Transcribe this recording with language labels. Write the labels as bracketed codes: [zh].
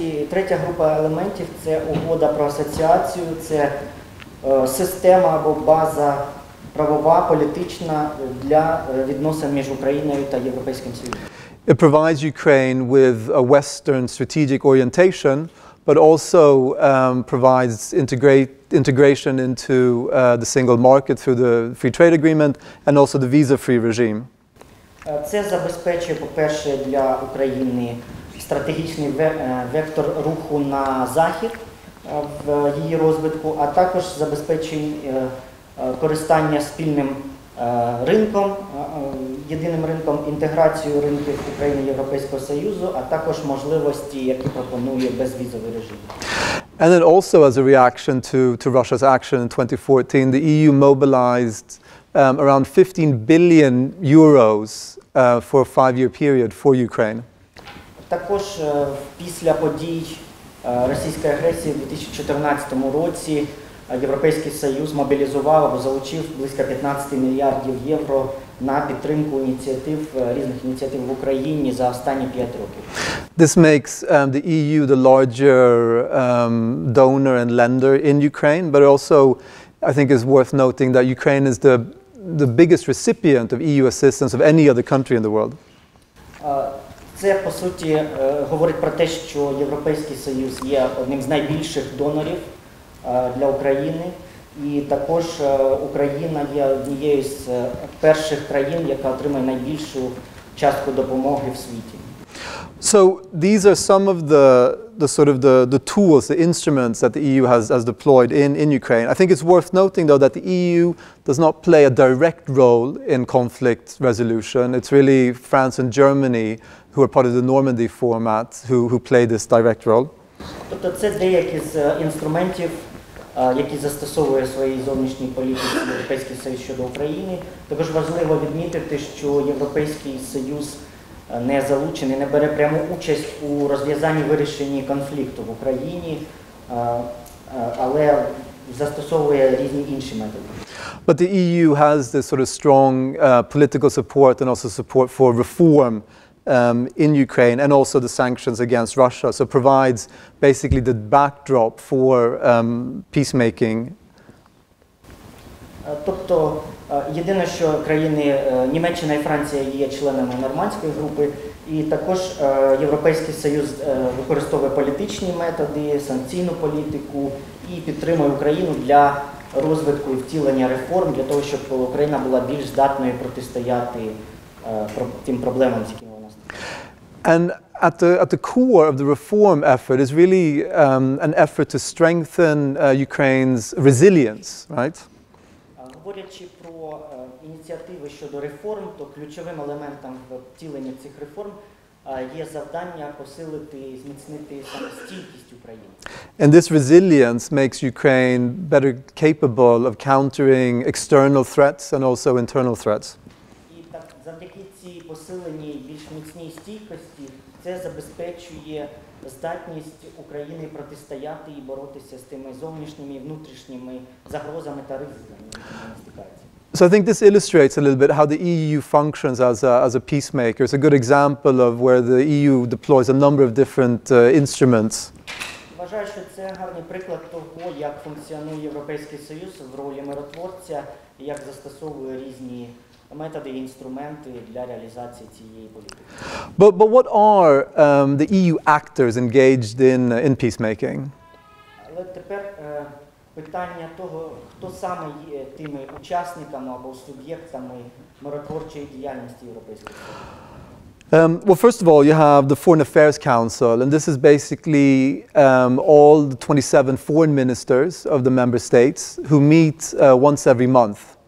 [uk] Третя група елементів – це угода про асоціацію, це система або база правова, політична для відносин між Україною та Європейським Союзом. [en] It provides Ukraine with a Western strategic orientation, but also provides integration into the single market through the free trade agreement and also the visa-free regime. [uk] Це забезпечує, по-перше, для України стратегічний вектор руху на захід в її розвитку, а також забезпечує користання спільним ринком, єдиним ринком, інтеграцію ринків України і Європейського Союзу, а також можливості, які пропонує безвізовий режим. [en] And then also as a reaction to Russia's action in 2014, the EU mobilized around 15 billion euros for a 5-year period for Ukraine. [uk] Також після подій російської агресії у 2014 році Європейський Союз мобілізував або залучив близько 15 мільярдів євро на підтримку різних ініціатив в Україні за останні 5 років. [en] This makes the EU the larger donor and lender in Ukraine, but also I think is worth noting that Ukraine is the biggest recipient of EU assistance of any other country in the world. [uk] Це, по суті, говорить про те, що Європейський Союз є одним з найбільших донорів для України, і також Україна є однією з перших країн, яка отримує найбільшу частку допомоги в світі. [en] So these are some of the tools, the instruments that the EU has deployed in Ukraine. I think it's worth noting, though, that the EU does not play a direct role in conflict resolution. It's really France and Germany, who are part of the Normandy format, who play this direct role. [uk] Тобто це деякі з інструментів, які застосовує в своїй зовнішній політиці Європейський Союз щодо України. Також важливо відмітити, що Європейський Союз не залучений, не бере пряму участь у розв'язанні, вирішенні конфлікту в Україні, але застосовує різні інші методи. [en] But the EU has this sort of strong political support and also support for reform in Ukraine and also the sanctions against Russia. So it provides basically the backdrop for peacemaking. [uk] Тобто, єдине, що країни Німеччина і Франція є членами Нормандської групи, і також Європейський Союз використовує політичні методи, санкційну політику і підтримує Україну для розвитку і втілення реформ, для того, щоб Україна була більш здатною протистояти тим проблемам, з якими вона стикається. [en] And at the core of the reform effort is really an effort to strengthen Ukraine's resilience, right? [uk] Говорячи про ініціативи щодо реформ, то ключовим елементом втілення цих реформ є завдання посилити і зміцнити саме стійкість України. [en] And this resilience makes Ukraine better capable of countering external threats and also internal threats. [uk] І так, завдяки цій посиленій більш міцній стійкості, це забезпечує здатність України протистояти і боротися з тими зовнішніми і внутрішніми загрозами та ризиками, які вони стикаються. [en] So I think this illustrates a little bit how the EU functions as a peacemaker. It's a good example of where the EU deploys a number of different instruments. [uk] Вважаю, що це гарний приклад того, як функціонує Європейський Союз в ролі миротворця і як застосовує різні методи і інструменти для реалізації цієї політики. [en] But what are the EU actors engaged in peacemaking? [uk] Але тепер питання того, хто саме є тими учасниками або суб'єктами миротворчої діяльності Європейського Союзу. [en] Well, first of all, you have the Foreign Affairs Council, and this is basically all the 27 foreign ministers of the member states who meet once every month.